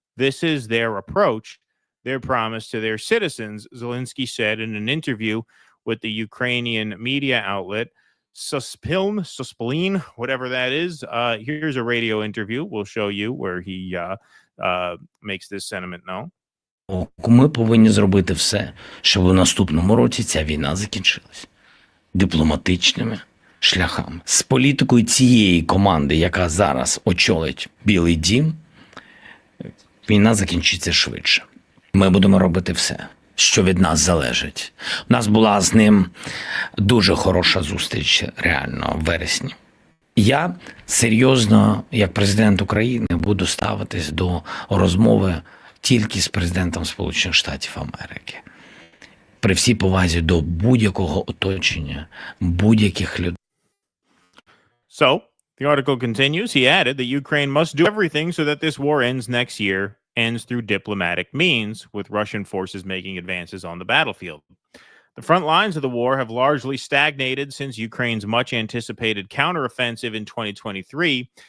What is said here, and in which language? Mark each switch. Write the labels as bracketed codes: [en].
[en] This is their approach, their promise to their citizens, Zelenskyy said in an interview with the Ukrainian media outlet Suspilin, whatever that is. Here's a radio interview. We'll show you where he makes this sentiment known. [uk] Ми повинні зробити все, щоб у наступному році ця війна закінчилась. Дипломатичними шляхами. З політикою цієї команди, яка зараз очолить Білий дім, війна закінчиться швидше. Ми будемо робити все, що від нас залежить. У нас була з ним дуже хороша зустріч, реально, в вересні. Я серйозно, як президент України, буду ставитись до розмови тільки з президентом Сполучених Штатів Америки. При всій повазі до будь-якого оточення, будь-яких людей. [en] So, the article continues. He added that Ukraine must do everything so that this war ends next year, ends through diplomatic means, with Russian forces making advances on the battlefield. The front lines of the war have largely stagnated since Ukraine's much-anticipated counteroffensive in 2023,